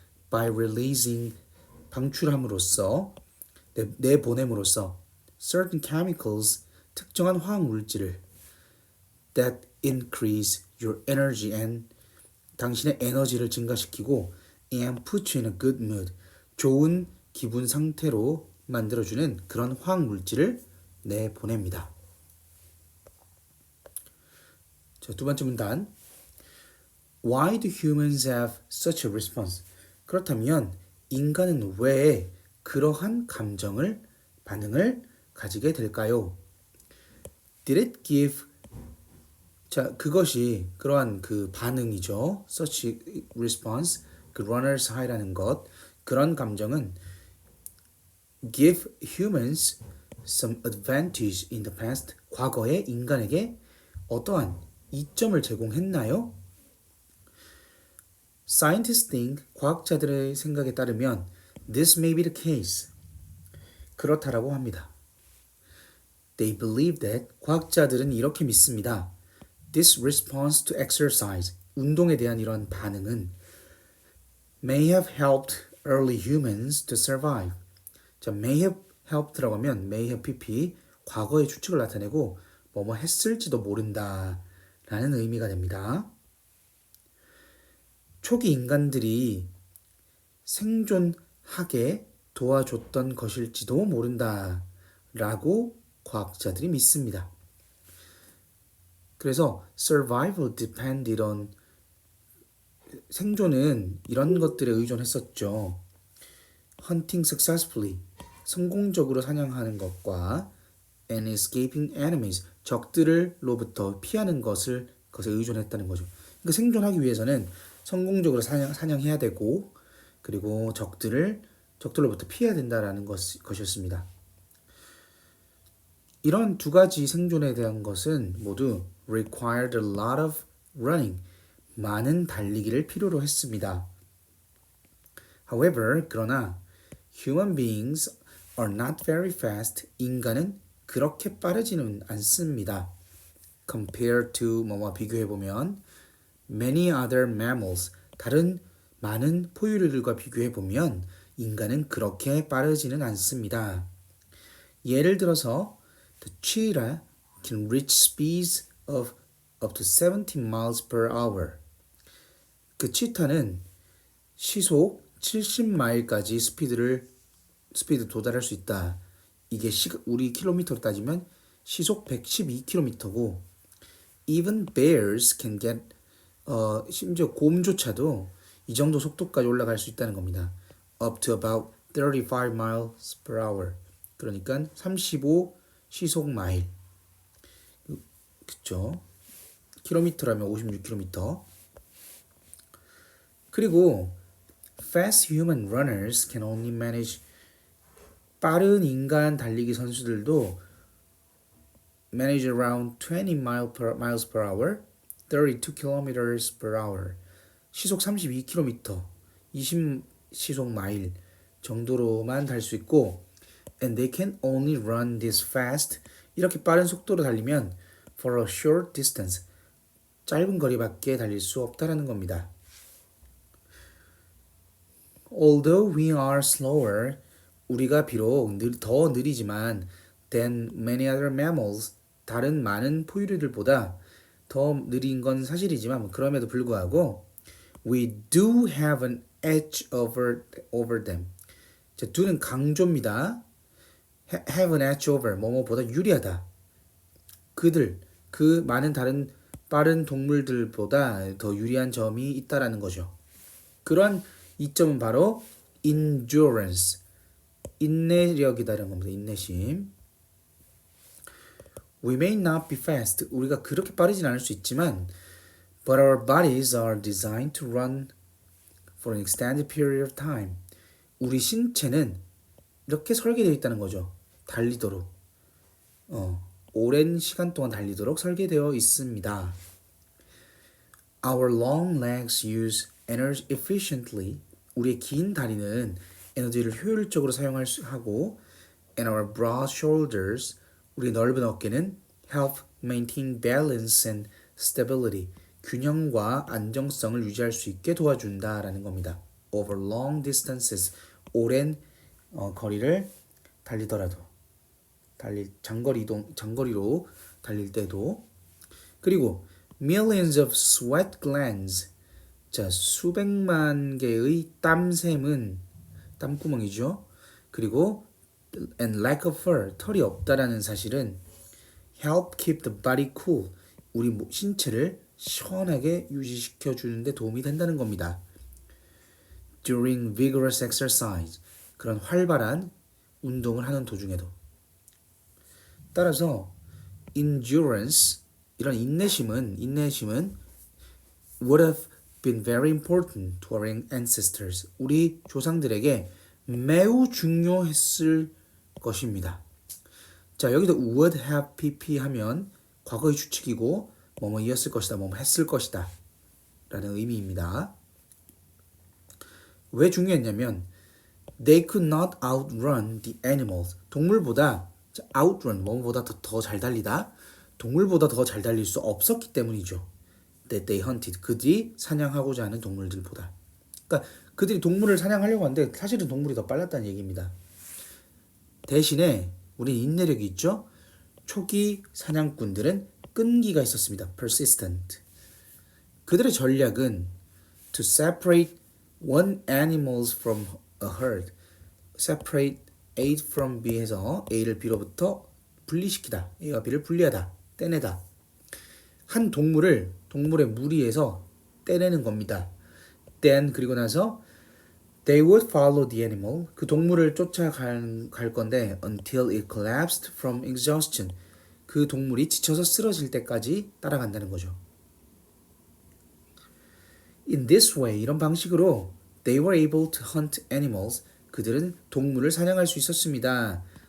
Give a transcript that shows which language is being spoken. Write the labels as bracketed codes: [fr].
[en] by releasing, [ko] 방출함으로써, 내보냄으로써 [en] certain chemicals, [ko] 특정한 화학 물질을 [en] that increase your energy and [ko] 당신의 에너지를 증가시키고 [en] and put you in a good mood, [ko] 좋은 기분 상태로 만들어주는 그런 화학 물질을 내보냅니다. 자, 두 번째 문단. [en] Why do humans have such a response? [ko] 그렇다면 인간은 왜 그러한 반응을 가지게 될까요? [en] Did it give [ko] 자, 그것이 그러한 그 반응이죠. [en] Such response, 그 runner's high라는 것, [ko] 그런 감정은 [en] give humans some advantage in the past. [ko] 과거에 인간에게 어떠한 이점을 제공했나요? [en] Scientists think, [ko] 과학자들의 생각에 따르면 [en] this may be the case. [ko] 그렇다라고 합니다. [en] They believe that, [ko] 과학자들은 이렇게 믿습니다. [en] This response to exercise, [ko] 운동에 대한 이런 반응은 [en] may have helped early humans to survive. [ko] 자, [en] may have helped [ko] 라고 하면 may have pp, 과거의 추측을 나타내고 뭐뭐 했을지도 모른다 라는 의미가 됩니다. 초기 인간들이 생존하게 도와줬던 것일지도 모른다 라고 과학자들이 믿습니다. 그래서 [en] survival depended on, [ko] 생존은 이런 것들에 의존했었죠. [en] hunting successfully, [ko] 성공적으로 사냥하는 것과 [en] and escaping enemies, [ko] 적들로부터 피하는 것에 의존했다는 거죠. 그러니까 생존하기 위해서는 성공적으로 사냥해야 되고 그리고 적들로부터 피해야 된다라는 것이었습니다. 이런 두 가지 생존에 대한 것은 모두 [en] required a lot of running, [ko] 많은 달리기를 필요로 했습니다. [en] However, [ko] 그러나 [en] human beings are not very fast. [ko] 인간은 그렇게 빠르지는 않습니다. [en] Compared to [ko] 뭐뭐 비교해보면 [en] many other mammals, [ko] 다른 많은 포유류들과 비교해보면 인간은 그렇게 빠르지는 않습니다. 예를 들어서 [en] the cheetah can reach speeds of up to 70 miles per hour. [ko] 그 치타는 시속 70마일까지 스피드 도달할 수 있다. 이게 우리 킬로미터로 따지면 시속 112km고 [en] even bears can get [ko] 심지어 곰조차도 이 정도 속도까지 올라갈 수 있다는 겁니다. [en] up to about 35 miles per hour. [ko] 그러니까 35 시속 마일. 그쵸? 킬로미터라면 56km. [en] 그리고 fast human runners can only manage, [ko] 빠른 인간 달리기 선수들도 [en] manage around 20 miles per hour, 32 kilometers per hour. [ko] 시속 32km, 20시속 마일 정도로만 달 수 있고 [en] and they can only run this fast. [ko] 이렇게 빠른 속도로 달리면 [en] for a short distance. [ko] 짧은 거리밖에 달릴 수 없다라는 겁니다. [en] Although we are slower, [ko] 우리가 비록 더 느리지만 [en] than many other mammals, [ko] 다른 많은 포유류들보다 더 느린 건 사실이지만 그럼에도 불구하고 [en] we do have an edge over them. [ko] 자, do는 강조입니다. [en] have an edge over, [ko] 뭐뭐보다 유리하다. 그 많은 다른 빠른 동물들보다 더 유리한 점이 있다라는 거죠. 그런 이점은 바로 endurance, 인내력이다라는 겁니다. 인내심. [en] We may not be fast. [ko] 우리가 그렇게 빠르진 않을 수 있지만 [en] but our bodies are designed to run for an extended period of time. [ko] 우리 신체는 이렇게 설계되어 있다는 거죠. 달리도록. 오랜 시간 동안 달리도록 설계되어 있습니다. [en] Our long legs use energy efficiently. [ko] 우리의 긴 다리는 에너지를 효율적으로 사용하고 [en] and our broad shoulders, [ko] 우리 넓은 어깨는 [en] help maintain balance and stability. [ko] 균형과 안정성을 유지할 수 있게 도와준다라는 겁니다. [en] Over long distances, [ko] 오랜 거리를 달리더라도 장거리로 달릴 때도. 그리고 [en] millions of sweat glands, [ko] 자 수백만 개의 땀샘은 땀구멍이죠. 그리고 [en] and lack of fur, [ko] 털이 없다라는 사실은 [en] help keep the body cool, [ko] 우리 신체를 시원하게 유지시켜 주는데 도움이 된다는 겁니다. [en] During vigorous exercise, [ko] 그런 활발한 운동을 하는 도중에도. [en] 따라서 endurance, [ko] 이런 인내심은 [en] would have been very important to our ancestors. [ko] 우리 조상들에게 매우 중요했을 것입니다. 자, 여기도 would have pp 하면 과거의 추측이고 뭐뭐이었을 것이다, 뭐뭐 했을 것이다 라는 의미입니다. 왜 중요했냐면 [en] they could not outrun the animals. [ko] 동물보다 outrun, 뭐뭐보다 더 잘 달리다. 동물보다 더 잘 달릴 수 없었기 때문이죠. [en] That they hunted. [ko] 그들이 사냥하고자 하는 동물들보다. 그러니까 그들이 동물을 사냥하려고 하는데 사실은 동물이 더 빨랐다는 얘기입니다. 대신에 우리는 인내력이 있죠. 초기 사냥꾼들은 끈기가 있었습니다. [en] persistent. [ko] 그들의 전략은 [en] to separate one animals from a herd. separate A from B [ko] 해서 A를 B로부터 분리시키다. A와 B를 분리하다. 떼내다. 한 동물의 무리에서 떼내는 겁니다. [en] Then [ko] 그리고 나서 [en] they would follow the animal. [ko] 그 동물을 쫓아갈 건데 [en] until it collapsed from exhaustion. [ko] 그 동물이 지쳐서 쓰러질 때까지 따라간다는 거죠. [en] In this way, [ko] 이런 방식으로 [en] they were able to hunt animals. [ko] 그들은 동물을 사냥할 수 있었습니다.